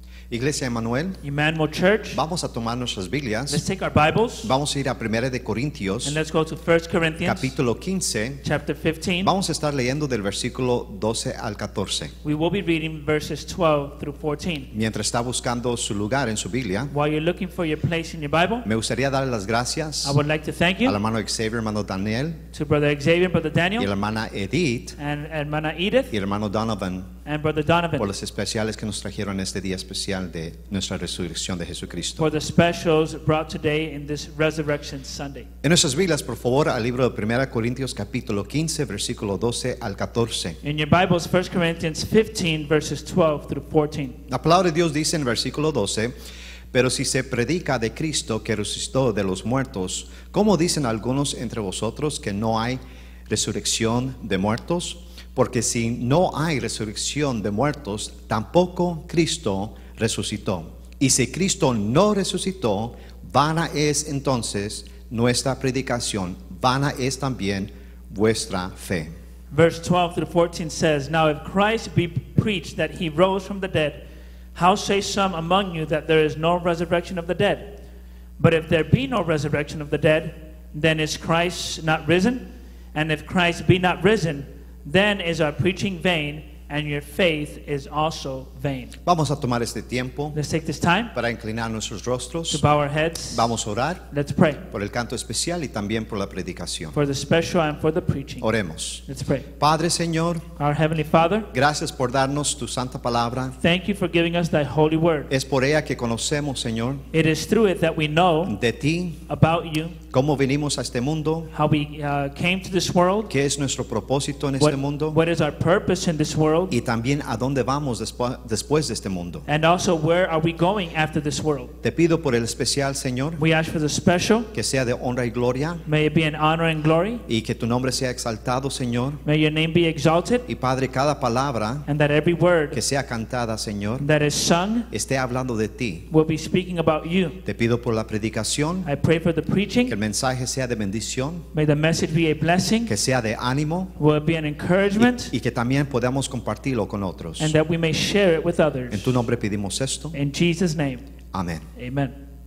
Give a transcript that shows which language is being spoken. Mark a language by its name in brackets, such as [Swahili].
[Spanish] Iglesia Emmanuel, [English] Emmanuel Church, [Spanish] vamos a tomar nuestras [English] let's [Spanish] Biblias. [English] take our Bibles [Spanish] Vamos a ir a 1 de [English] and [Spanish] Corintios, [English] let's go to 1 Corinthians [Spanish] capítulo 15. [English] chapter 15. [Spanish] Vamos a estar leyendo del versículo 12 al 14. [English] We will be reading verses 12 through 14. [Spanish] Mientras está buscando su lugar en su Biblia, [English] While you're looking for your place in your Bible, [Spanish] me gustaría darle las gracias [English] I would like to thank [Spanish] al [English] you [Spanish] hermano Xavier, hermano Daniel, [English] to Brother Xavier, Brother [Spanish] y la [English] Daniel, [Spanish] hermana Edith, [English] and Hermana Edith, [Spanish] y el hermano Donovan, [English] and Brother Donovan [Spanish] los especiales que nos trajeron este día especial de nuestra resurrección de Jesucristo. [English] for the specials brought today in this Resurrection Sunday. [Spanish] En nuestras Biblias, por favor, al libro de 1 Corintios capítulo 15, versículo 12 al 14. [English] In your Bibles, 1 Corinthians 15, verses 12 through 14. [Spanish] La palabra de Dios dice en versículo 12, pero si se predica de Cristo que resucitó de los muertos, ¿cómo dicen algunos entre vosotros que no hay resurrección de muertos? Porque si no hay resurrección de muertos, tampoco Cristo resucitó. Y si Cristo no resucitó, vana es entonces nuestra predicación, vana es también vuestra fe. [English] Verse 12 through 14 says, Now if Christ be preached that he rose from the dead, how say some among you that there is no resurrection of the dead? But if there be no resurrection of the dead, then is Christ not risen? And if Christ be not risen, then is our preaching vain, and your faith is also vain. [Spanish] Vamos a tomar este tiempo [English] Let's take this time [Spanish] para inclinar nuestros [English] to [Spanish] rostros. [English] bow our heads. [Spanish] Vamos a orar [English] Let's pray [Spanish] por el canto especial y también por la predicación. [English] for the special and for the preaching. [Spanish] Oremos. [English] Let's pray. [Spanish] Padre, Señor, [English] Our Heavenly Father, [Spanish] gracias por darnos tu santa palabra. [English] thank you for giving us thy holy word. [Spanish] Es por ella que conocemos, Señor, [English] It is through it that we know [Spanish] de ti, [English] about you, [Spanish] cómo venimos a este mundo, [English] how we came to this world, [Spanish] qué es nuestro propósito en este mundo [English] what is our purpose in this world, [Spanish] y también a dónde vamos después de este mundo. [English] and also where are we going after this world. [Spanish] Te pido por el especial, Señor, [English] We ask for the special. [Spanish] que sea de honra y gloria [English] May it be an honor and glory. [Spanish] y que tu nombre sea exaltado, Señor. [English] May your name be exalted, [Spanish] Y Padre, cada palabra [English] and that every word [Spanish] que sea cantada, Señor, [English] that is sung [Spanish] esté hablando de ti. [English] will be speaking about you. [Spanish] Te pido por la predicación, [English] I pray for the [Spanish] que [English] preaching. [Spanish] el mensaje sea de bendición, [English] May the message be a blessing, [Spanish] que sea de ánimo [English] will it be an encouragement, [Spanish] y que también podamos compartirlo con otros. [English] and that we may share it with [Spanish] En [English] others. [Spanish] tu nombre pedimos esto. [English] In Jesus' name, [Spanish] Amén. [English] amen.